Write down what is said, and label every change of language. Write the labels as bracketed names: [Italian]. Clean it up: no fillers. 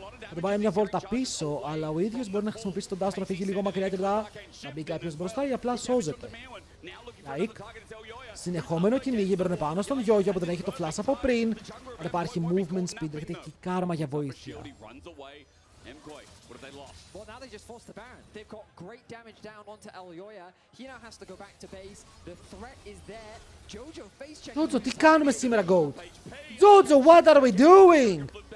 [Greek] Θα τον πάει μια βόλτα πίσω, αλλά ο ίδιος μπορεί να χρησιμοποιήσει τον Dash να φύγει λίγο μακριά και μετά να μπει κάποιος μπροστά ή απλά σώζεται. Yike. Συνεχόμενο κυνήγι, μπαίνουν πάνω στον Γιόγιο που δεν έχει το flash από πριν. Αν υπάρχει movement speed, έρχεται και κάρμα για βοήθεια. [English] Mkoi, what have they lost? Well, now they just forced the Baron. They've got great damage down onto Elyoya. He now has to go back to base. The threat is there. Jojo face checking. [Greek] Jojo, τι κάνουμε σήμερα, Goat? [English] Jojo, what are we doing?